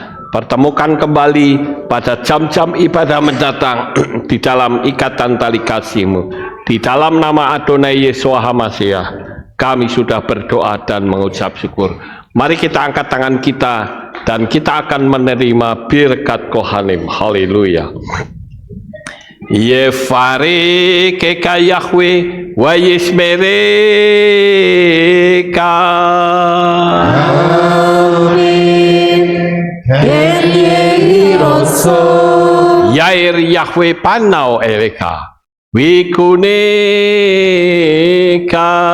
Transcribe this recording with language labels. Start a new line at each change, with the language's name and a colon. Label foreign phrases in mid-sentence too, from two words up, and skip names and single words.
Indonesian: Pertemukan kembali pada jam-jam ibadah mendatang di dalam ikatan tali kasih-Mu. Di dalam nama Adonai Yeshua HaMashiach, kami sudah berdoa dan mengucap syukur. Mari kita angkat tangan kita dan kita akan menerima
Hebrew: ברכת כהנים.
Indonesian: Haleluya.
Hebrew: יברכך יהוה וישמרך.
Indonesian: Amin.
Hebrew: יאר יהוה פניו אליך ויחנך.